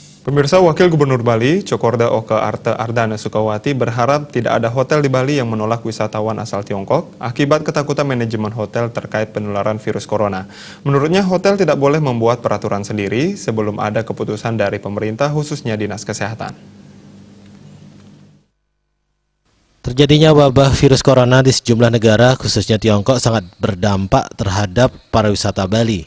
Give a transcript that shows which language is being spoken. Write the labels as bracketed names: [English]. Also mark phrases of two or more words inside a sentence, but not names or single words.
[Indonesian] Pemirsa, Wakil Gubernur Bali, Cokorda Oke Arte Ardana Sukawati berharap tidak ada hotel di Bali yang menolak wisatawan asal Tiongkok akibat ketakutan manajemen hotel terkait penularan virus corona. Menurutnya, hotel tidak boleh membuat peraturan sendiri sebelum ada keputusan dari pemerintah, khususnya Dinas Kesehatan. Terjadinya wabah virus corona di sejumlah negara, khususnya Tiongkok, sangat berdampak terhadap pariwisata Bali.